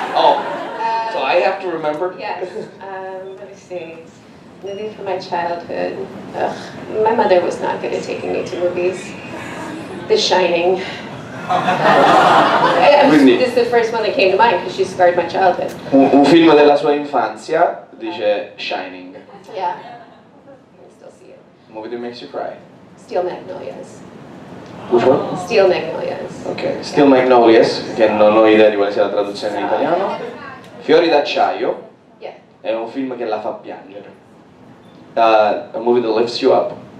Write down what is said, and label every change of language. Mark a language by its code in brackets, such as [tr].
[en] Oh, so I have to remember. Yes. Let me see. Movie from my childhood. Ugh, my mother was not good at taking me to movies. The Shining. [it] Quindi, [en] This is the first one that came to mind because she scarred my childhood. [it] un film della sua infanzia dice Shining. [en] Yeah. I can still see it. A movie that makes you cry. Steel Magnolias. Which one? Steel Magnolias. [it] Ok, Steel Magnolias, che non ho idea di quale sia la traduzione in italiano. Fiori d'acciaio [en] Yeah. [it] è un film che la fa piangere. [en] A movie that lifts you up.